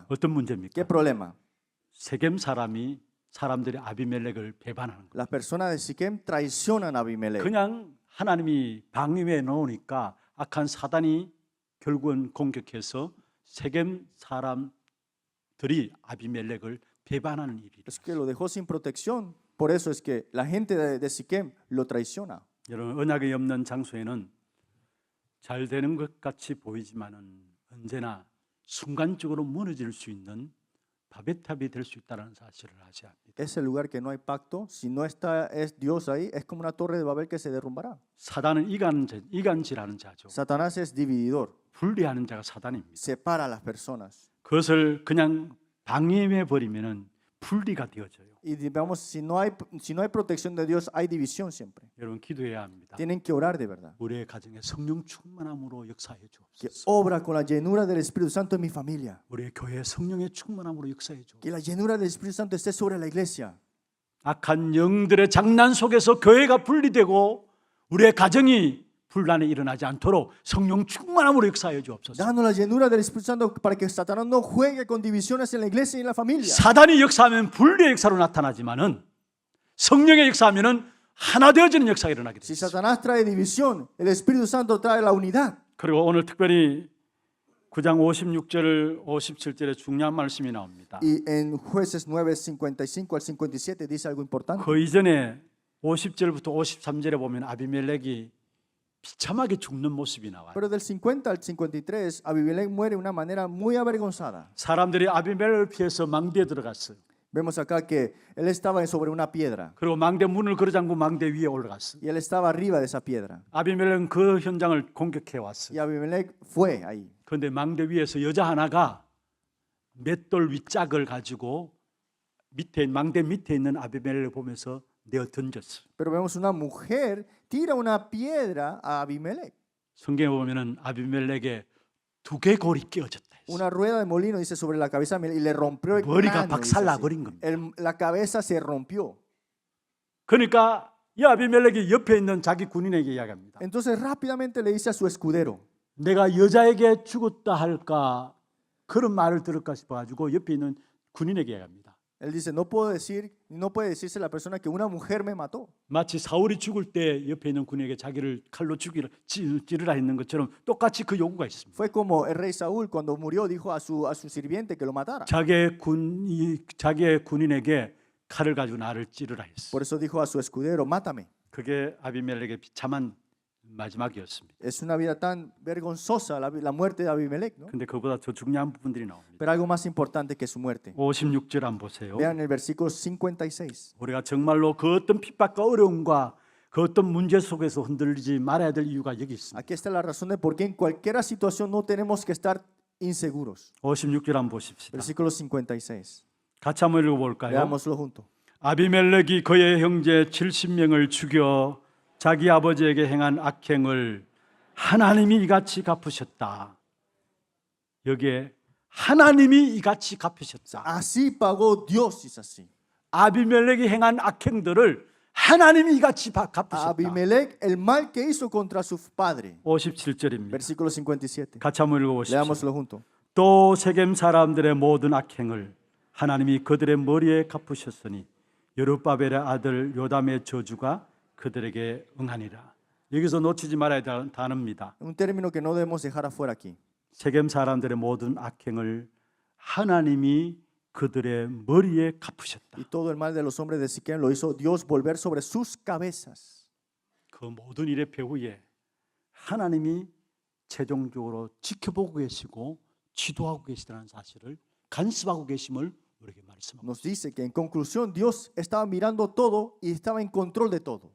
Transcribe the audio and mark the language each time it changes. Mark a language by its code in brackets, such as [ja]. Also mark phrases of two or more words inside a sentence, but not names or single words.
[ko] 어떤 문제입니까? [es] ¿Qué problema? [ko] 세겜 사람들이 아비멜렉을 배반하는 거예요. [es] Las personas de Siquem traicionan a Abimelech. [ko] 그냥 하나님이 방임해 놓으니까 악한 사단이 결국은 공격해서 세겜 사람들이 아비멜렉을 배반하는 일이. [es] Es que lo dejó sin protección. Por eso es que la gente de Siquem lo traiciona. [ko] 여러분 언약이 없는 장소에는 잘 되는 것 같이 보이지만은 언제나 순간적으로 무너질 수 있는 바베탑이 될 수 있다는 사실을 아셔야 합니다. [es] Ese lugar que no hay pacto, si no está es Dios ahí, es como una torre de Babel que se derrumbará. [ko] 사단은 이간질하는 자죠. [es] Satanás es divididor, [ko] 분리하는 자가 사단입니다. [es] separa a las personas. [ko] 그것을 그냥 방임해 버리면은 분리가 되어져요. [es] Y digamos, si no hay protección de Dios, hay división siempre. [ko] 여러분 기도해야 합니다. [es] Tienen que orar de verdad. [ko] 우리의 가정에 성령 충만함으로 역사해 [es] Que [ko] 주옵소서. [es] obra con la llenura del Espíritu Santo en mi familia. [ko] 우리의 교회에 성령의 충만함으로 역사해 주옵소서. [es] Que la llenura del Espíritu Santo esté sobre la iglesia. [ko] 악한 영들의 장난 속에서 교회가 분리되고 우리의 가정이 분란이 일어나지 않도록 성령 충만함으로 역사해 주옵소서. [es] Danos la llenura del Espíritu Santo para que Satanás no juegue con divisiones en la iglesia y en la familia. [ko] 사단이 역사하면 분리의 역사로 나타나지만은 성령의 역사하면은 하나 되어지는 역사가 일어나게 [es] Si [ko] 됩니다. [es] Satanás trae división, el Espíritu Santo trae la unidad. [ko] 그리고 오늘 특별히 9장 56절 57절에 중요한 말씀이 나옵니다. [es] Y en Jueces 9, 55 al 57 dice algo importante. [ko] 그 이전에 50절부터 53절에 보면 아비멜렉이 비참하게 죽는 모습이 나와요. [es] Pero del 50 al 53, Abimelech muere de una manera muy avergonzada. [ko] 사람들이 아비멜렉을 피해서 망대에 들어갔어요. [es] Vemos acá que él estaba sobre una piedra [ko] 그리고 망대 문을 걸어잠고 망대 위에 올라갔어요. [es] y él estaba arriba de esa piedra. [ko] 아비멜렉은 그 현장을 공격해 [es] Y [ko] 왔어요. [es] Abimelech fue ahí. [ko] 그런데 망대 위에서 여자 하나가 맷돌 윗짝을 가지고 망대 밑에 있는 아비멜렉을 보면서 내어 던졌어요. [es] Pero vemos una mujer tira una piedra a Abimelech. [ko] 성경에 보면은 아비멜렉의 두개골이 끼어졌다 했어요. [es] Una rueda de molino dice sobre la cabeza de Abimelech y le rompió el [ko] 머리가 [es] cráneo. Dice así. [ko] 박살나버린 겁니다. [es] La cabeza se rompió. [ko] 그러니까 이 아비멜렉이 옆에 있는 자기 군인에게 이야기합니다. [es] Entonces rápidamente le dice a su escudero, [ko] 내가 여자에게 죽었다 할까 그런 말을 들을까 싶어가지고 옆에 있는 군인에게 이야기합니다. [es] él dice, no puede decirse a la persona que una mujer me mató. [ko] 마치 사울이 죽을 때 옆에 있는 군인에게 자기를 칼로 찌르라 했는 것처럼 똑같이 그 요구가 있습니다. [es] Fue como el rey Saúl cuando murió dijo a su sirviente que lo matara. [ko] 자기의 군인에게 칼을 가지고 나를 찌르라 했어요. [es] Por eso dijo a su escudero, mátame. [ko] 그게 아비멜렉의 비참한 마지막이었습니다. [es] Es una vida tan vergonzosa la muerte de Abimelech, ¿no? [ko] 근데 그보다 더 중요한 부분들이 나옵니다. [es] Pero algo más importante que su muerte. [ko] 56절 한번 보세요. [es] Vean el versículo 56. [ko] 우리가 정말로 그 어떤 핍박과 어려움과 그 어떤 문제 속에서 흔들리지 말아야 될 이유가 여기 있습니다. [es] Aquí está la razón de por qué en cualquier situación no tenemos que estar inseguros. [ko] 56절 한번 보십시다. [es] Versículo 56. [ko] 같이 한번 읽어볼까요? [es] Veámoslo junto. [ko] 아비멜렉이 그의 형제 70명을 죽여 자기 아버지에게 행한 악행을 하나님이 이같이 갚으셨다. 여기에 하나님이 이같이 갚으셨다. [es] Así pagó Dios, dice así. [ko] 아비멜렉이 행한 악행들을 하나님이 이같이 갚으셨다. [es] Abimelech, el mal que hizo contra su padre. [ko] 57절입니다. [es] Versículo 57. [ko] 같이 한번 읽어보십시오. [es] Leámoslo junto. [ko] 또 세겜 사람들의 모든 악행을 하나님이 그들의 머리에 갚으셨으니 여룹바벨의 아들 요담의 저주가 그들에게 응하니라. 여기서 놓치지 말아야 할 단어입니다. [es] Un término que no debemos dejar afuera aquí. [ko] 세겜 사람들의 모든 악행을 하나님이 그들의 머리에 갚으셨다. [es] Y todo el mal de los hombres de Siquem lo hizo Dios volver sobre sus cabezas. [ko] 그 모든 일의 배후에 하나님이 최종적으로 지켜보고 계시고 지도하고 계시다는 사실을 간섭하고 계심을 우리에게 말씀합니다. [es] Nos dice que en conclusión Dios estaba mirando todo y estaba en control de todo.